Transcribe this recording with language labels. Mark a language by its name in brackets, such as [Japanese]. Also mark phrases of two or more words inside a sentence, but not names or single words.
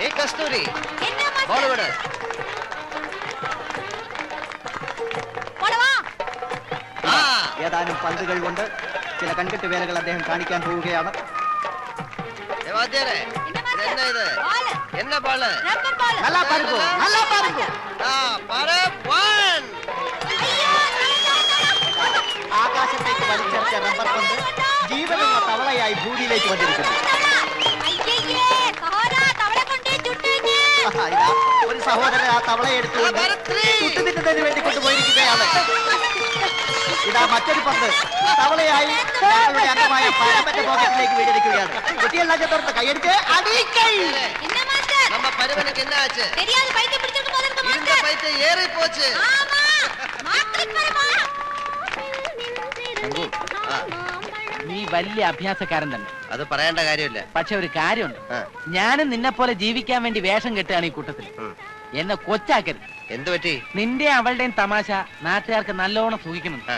[Malayalam] ഏയ് കസ്തൂരി ബോൾ വിട്. ഏതാനും പന്തുകൾ കൊണ്ട് ചില കൺകെട്ട് വേലകൾ അദ്ദേഹം കാണിക്കാൻ പോവുകയാണ്. എന്നാ ഇത്? എന്നാ ബാള്? [Tamil] நல்லா பாருங்க, நல்லா பாருங்க. [Malayalam] ആകാശത്തേക്ക് വലിച്ചെറിച്ച റബ്ബർ പന്ത് ജീവനുള്ള തവളയായി ഭൂമിയിലേക്ക് വന്നിരിക്കുന്നു. ഇതാ ഒരു സഹോദരൻ ആ തവളയെ എടുത്തുകൊണ്ട് ചുട്ടുതിന്നതിന് വേണ്ടി കൊണ്ടുപോയിരിക്കുകയാണ്. ഇതാ മറ്റൊരു പന്ത് തവളയായി ഞങ്ങളുടെ അംഗമായ പരമന്റെ പോക്കറ്റിലേക്ക് വീണിരിക്കുകയാണ്. കുട്ടിയെല്ലാം ചേർത്ത് കൈയടിച്ച് അടിക്കൈ. [Tamil] நம்ம பருவனுக்கு என்ன ஆச்சு? தெரியாது, பைத்திய பிடிச்சிருக்கு போல இருக்கு. இந்த பைத்தியம் ஏறி போச்சு. ஆமா, மாத்திக் பரமா. [Malayalam] നീ വലിയ അഭ്യാസക്കാരൻ തന്നെ. അത് പറയേണ്ട കാര്യമില്ല. പക്ഷെ ഒരു കാര്യമുണ്ട്, ഞാനും നിന്നെ പോലെ ജീവിക്കാൻ വേണ്ടി വേഷം കെട്ടുകയാണ് ഈ കൂട്ടത്തിൽ. എന്നെ കൊച്ചാക്കരുത്. എന്ത് പറ്റി? നിന്റെ അവളുടെയും തമാശ നാട്ടുകാർക്ക് നല്ലോണം സൂഹിക്കുന്നുണ്ട്.